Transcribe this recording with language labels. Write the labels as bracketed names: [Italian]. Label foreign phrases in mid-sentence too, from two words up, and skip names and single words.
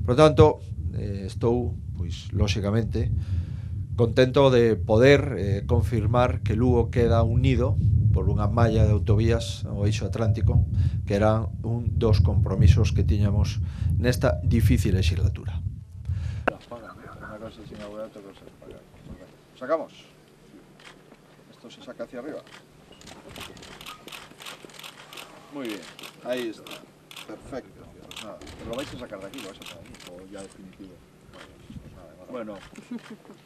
[Spanish] Por lo tanto, [Galician] estou, pois, lóxicamente, contento de poder confirmar que Lugo queda unido por unha malla de autovías ao eixo atlántico, que era un dos compromisos que tiñamos nesta difícil legislatura. [Spanish] ¿Sacamos? Esto se saca hacia arriba. Muy bien, ahí está. Perfecto. Pues nada, ¿lo vais a sacar de aquí? ¿Lo vais a sacar de aquí? ¿O ya definitivo? Bueno, enhorabuena.